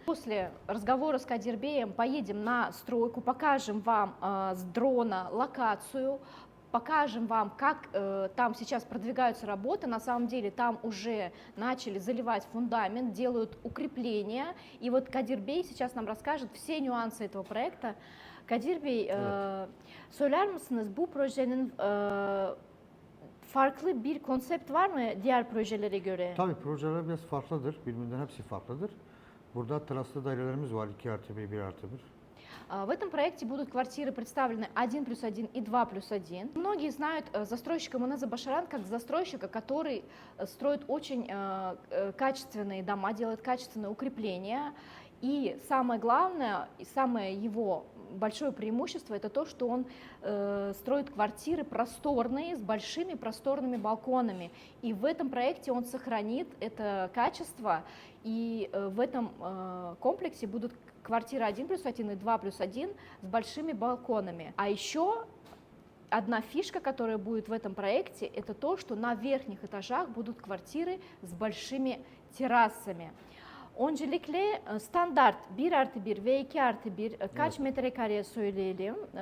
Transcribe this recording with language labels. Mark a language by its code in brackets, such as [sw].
[ru] После разговора с Кадир Беем поедем на стройку, покажем вам с дрона локацию, покажем вам, как там сейчас продвигаются работы. На самом деле там уже начали заливать фундамент, делают укрепления. И вот Кадир Бей сейчас нам расскажет все нюансы этого проекта. [tr] Kadir Bey, söyler misiniz bu projenin farklı bir konsept var mı diğer projelere göre? Tabii projeler biraz farklıdır. Birbirinden hepsi farklıdır. Burada teraslı dairelerimiz var. 2+1, 1+1. [ru] В этом проекте будут квартиры представлены 1+1 и 2+1. Многие знают застройщика МНЗ Башаран как застройщика, который строит очень качественные дома, делает качественные укрепления. И самое главное, и самое его большое преимущество, это то, что он строит квартиры просторные, с большими просторными балконами. И в этом проекте он сохранит это качество, и в этом комплексе будут квартиры 1+1 и 2+1 с большими балконами. А еще одна фишка, которая будет в этом проекте, это то, что на верхних этажах будут квартиры с большими terasами. [tr] Öncelikle standart 1+1 ve 2+1 kaç metrekareye söyleyelim?